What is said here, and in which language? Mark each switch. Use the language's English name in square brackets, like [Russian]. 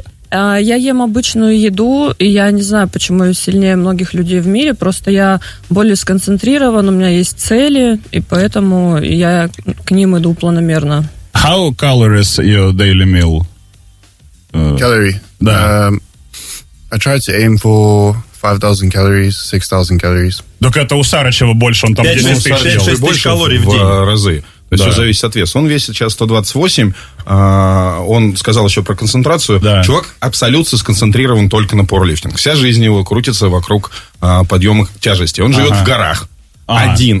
[Russian] Я ем обычную еду, и я не знаю, почему я сильнее многих людей в мире, просто я более сконцентрирован, у меня есть цели, и поэтому я к ним иду планомерно. [English] How calories your daily meal? Calorie. [Russian] Да. [English] I try to aim for 5000 calories, 6000 calories. [Russian] Так это у Сарычева больше, он там 10 тысяч калорий в день. В разы. То есть да. все зависит от веса. Он весит сейчас 128. Он сказал еще про концентрацию. Да. Чувак абсолютно сконцентрирован только на пауэрлифтинг. Вся жизнь его крутится вокруг подъема тяжести. Он живет в горах. Один.